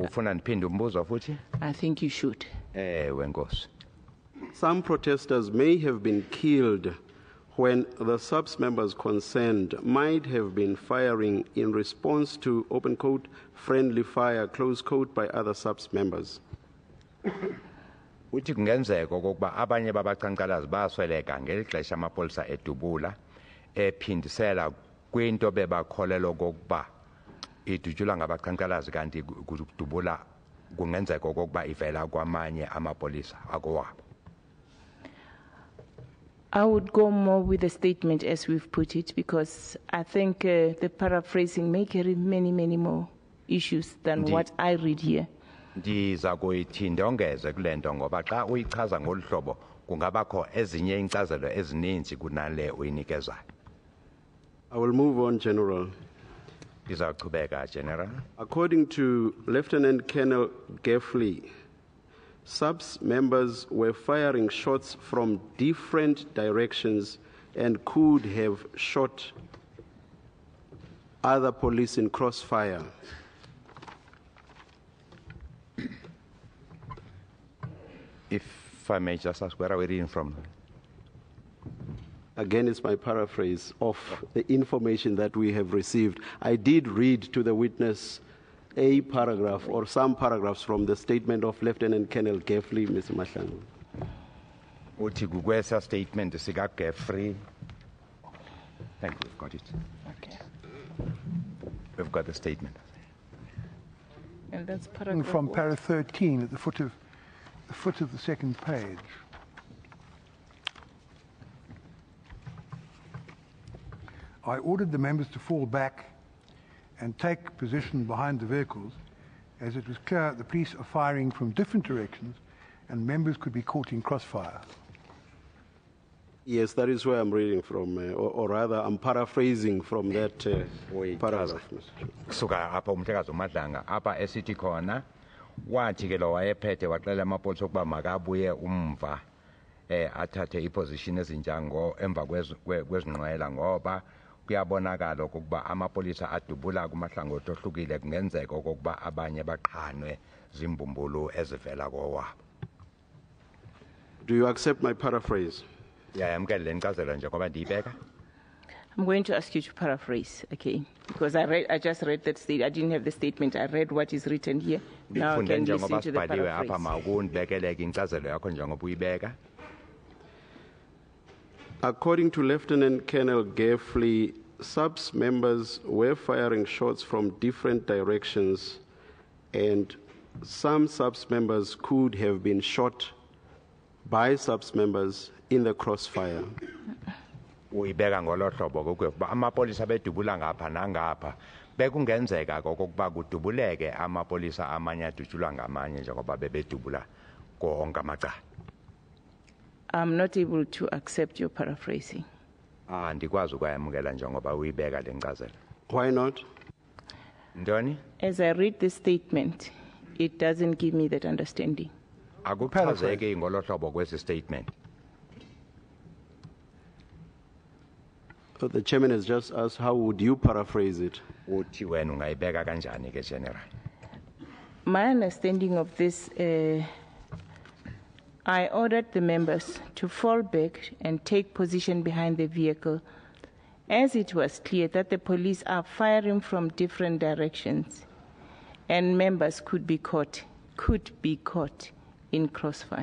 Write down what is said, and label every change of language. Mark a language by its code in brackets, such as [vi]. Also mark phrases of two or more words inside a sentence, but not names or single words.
[en] I think you should. Some protesters may have been killed when the SAPS members concerned might have been firing in response to, open quote, friendly fire, close quote, by other SAPS members. [xh] Uthi kungenzeka okokuba abanye babaqhankqalazi basweleka ngelixesha amapolisa edubula ephindisela kwinto bebakholelwa okokuba idutshulwa ngabaqhankqalazi kanti kudubula kungenzeka okokuba ivela kwamanye amapolisa akowabo. [en] I would go more with the statement as we've put it, because I think the paraphrasing may carry many, many more issues than what I read here. [xh] Ndiza kuyithi ndongeze kule nto ngoba xa uyichaza ngolu hlobo kungabakho ezinye inkcazelo ezininzi kunale uyinikezayo. [en] I will move on, General. [xh] Ndizawuqhubeka, General. [en] According to Lieutenant Colonel Geffley, SAPS members were firing shots from different directions and could have shot other police in crossfire. If I may just ask, where are we reading from? Again, it's my paraphrase of the information that we have received. I did read to the witness a paragraph or some paragraphs from the statement of Lieutenant Colonel Geffley, Mr. Mahlangu. [xh] Uthi kukwesa statement sika Geffrey. [en] Thank you, we've got it. Okay. We've got the statement. And that's paragraph from what? para 13 at the foot of the second page. I ordered the members to fall back and take position behind the vehicles, as it was clear the police are firing from different directions and members could be caught in crossfire. Yes, that is where I'm reading from, or rather, I'm paraphrasing from that paragraph. [xh] Kusuka apha umhlekazi uMadlanga apha esithi khona wathi ke lo wayephethe waxela amapolisa ukuba makabuye umva athathe iposition ezinjango emva kwezinqwela ngoba kuyabonakala ukuba amapolisa adubula kumahlangothi ohlukile kungenzeka ukuba abanye baqhanwe zimbumbulu ezivela kowabo. [en] Do you accept my paraphrase? I'm going to ask you to paraphrase, okay? Because I just read that statement. I didn't have the statement. I read what is written here. Now I can listen to the paraphrase. According to Lieutenant Colonel Geffley, SAPS members were firing shots from different directions, and some SAPS members could have been shot by SAPS members in the crossfire. [xh] Uyibeka ngolo hlobo kokuba amapolisa bedubula ngapha nangapha bekungenzeka okokuba kudubuleke amapolisa amanye adutshulwa ngamanye njengoba bebedubula konke amacala. [en] I'm not able to accept your paraphrasing. [xh] Andikwazi ukuyamukela njengoba uyibeka lencazelo. [en] Why not? [xh] Ndoni? [en] As I read the statement, it doesn't give me that understanding. [xh] Akuchazeke ngolo hlobo kwesi statement. [en] So the chairman has just asked, how would you paraphrase it? [xh] Uthi wena ungayibeka kanjani ke General? [en] My understanding of this, I ordered the members to fall back and take position behind the vehicle, as it was clear that the police are firing from different directions, and members could be caught in crossfire.